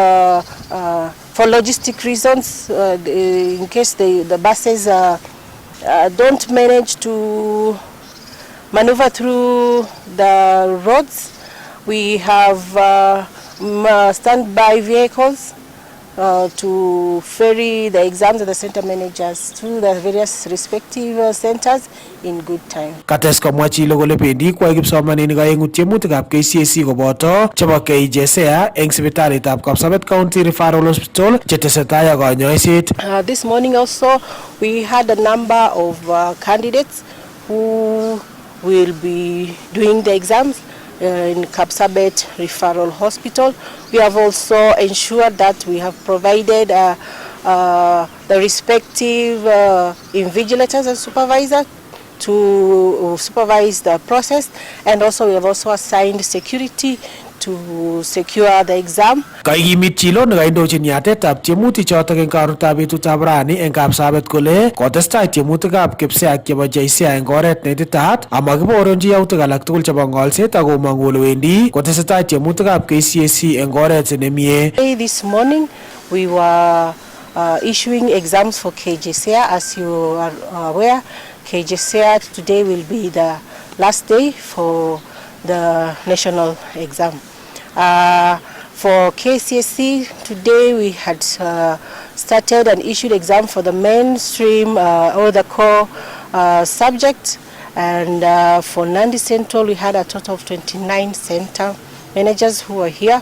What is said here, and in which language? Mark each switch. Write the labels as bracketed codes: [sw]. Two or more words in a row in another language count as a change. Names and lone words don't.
[en] for logistic reasons, in case the buses don't manage to maneuver through the roads, we have standby vehicles to ferry the exams of the center managers to the various respective centers in good time. [kln] Kates komwa Chilo kole bendi kwai kipsomaninik aengu tiemutikab KCSE koboto chebo KJSEA eng sipitalitab Kapsabet County Referral Hospital chetesetai ak konyoiset. [en] This morning also we had a number of candidates who will be doing the exams in Kapsabet Referral Hospital. We have also ensured that we have provided the respective invigilators and supervisors to supervise the process, and also we have also assigned security to secure the exam. [kln] Kaikimit chilo nekaindochin yatetab tiemutik chotok eng karutab betutab rani eng Kapsabet kole kotestai tiemutikab kipseak chebo JCI eng oret neititaat amakiboronji yautik alak tugul chebo ngolset akomong'u kole wendi kotesetai tiemutikab KCSE eng oret nemie. [en] This morning we were issuing exams for KJCR. As you are aware, KJCR today will be the last day for the national exam. For KCSE, today we had started and issued exam for the mainstream or the core subjects, and for Nandi Central we had a total of 29 center managers who were here.